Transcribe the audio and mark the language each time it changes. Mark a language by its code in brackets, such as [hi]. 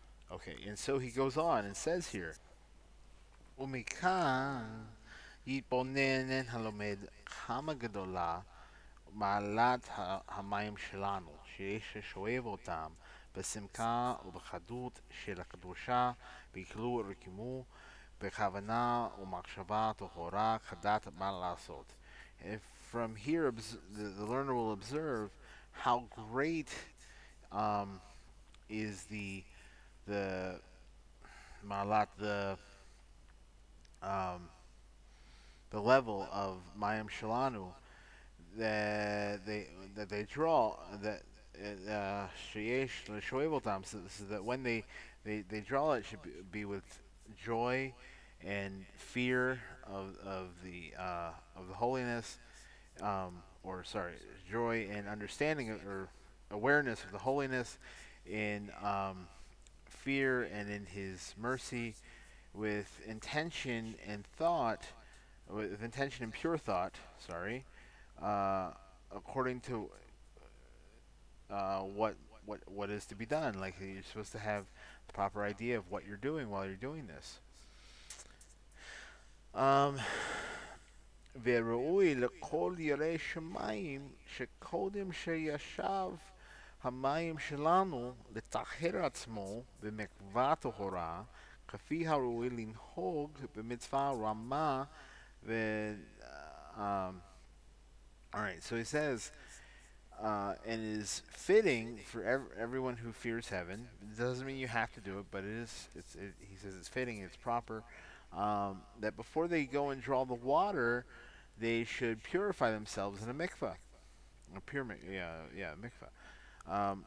[en] Okay, and so he goes on and says here, [he] ומכאן יתבונן הלומד כמה גדולה מעלת המים שלנו, שיש לשואב אותם בשמחה ובחדות של הקדושה, בעיכלו ורקימו, בכוונה ומחשבה טהורה, כדת מה לעשות. [en] From here, the learner will observe how great um, is the malat, um, the level of [he] Mayim Shalanu [en] that they draw that [he] sheyesh l'shoevotam, [en] so that when they draw it should be with joy and fear of the holiness, or sorry, joy and understanding or awareness of the holiness in fear and in His mercy, with intention and thought, with intention and pure thought. Sorry, uh, according to what is to be done. Like you're supposed to have the proper idea of what you're doing while you're doing this. [he] Um, וראוי לכל ירא שמיים שקודם שישב המים שלנו לטהר עצמו במקווה טהורה, כפי הראוי לנהוג במצווה רמה ו... [en] Alright, so he says, and it is fitting for everyone who fears heaven. It doesn't mean you have to do it, but it is. He says it's fitting, it's proper. That before they go and draw the water, they should purify themselves in a mikvah, a pure mikvah.